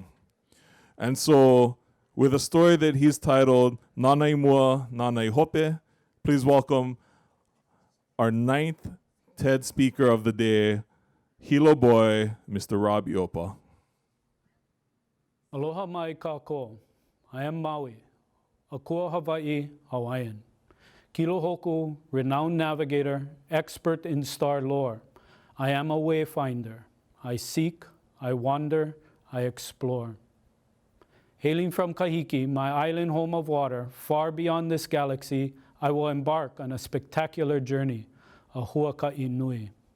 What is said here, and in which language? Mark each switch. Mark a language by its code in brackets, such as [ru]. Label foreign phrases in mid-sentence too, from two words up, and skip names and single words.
[en] And so, with a story that he's titled Nanai Mua, Nanai Hope, please welcome our 9th TED speaker of the day, Hilo boy, Mr. Robbie Oppa. [haw] Aloha mai kākou. [en] I am Maui, a kua Hawaii Hawaiian. [haw] Kilo hoku, [en] renowned navigator, expert in star lore. I am a wayfinder. I seek, I wander, I explore. Hailing from Kahiki, my island home of water, far beyond this galaxy, I will embark on a spectacular journey, a [haw] huaka'i nui.